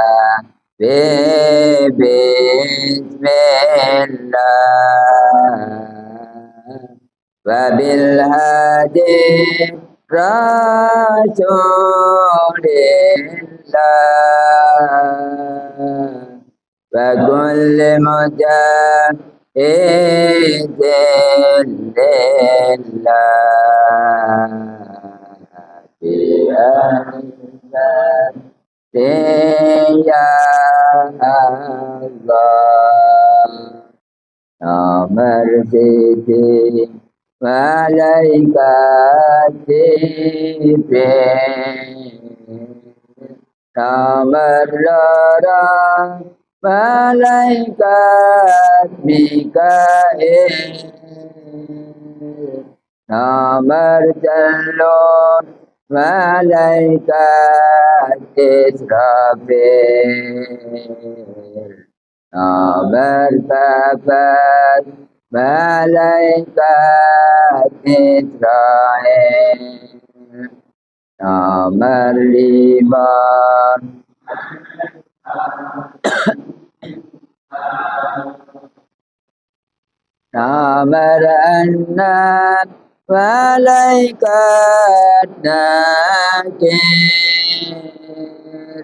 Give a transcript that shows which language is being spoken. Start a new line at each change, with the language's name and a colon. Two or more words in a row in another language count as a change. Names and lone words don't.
Arabic: بسم الله وبالهادي رسول الله وكل مجاهد لله. يا الله.
Javanese: Nomor siji malaikat Jibril. Nomor loro malaikat Mikail. Nomor telu malaikat Israfil. Nomor papat malaikat Israel. Nomor lima nomor enam malaikat nakir.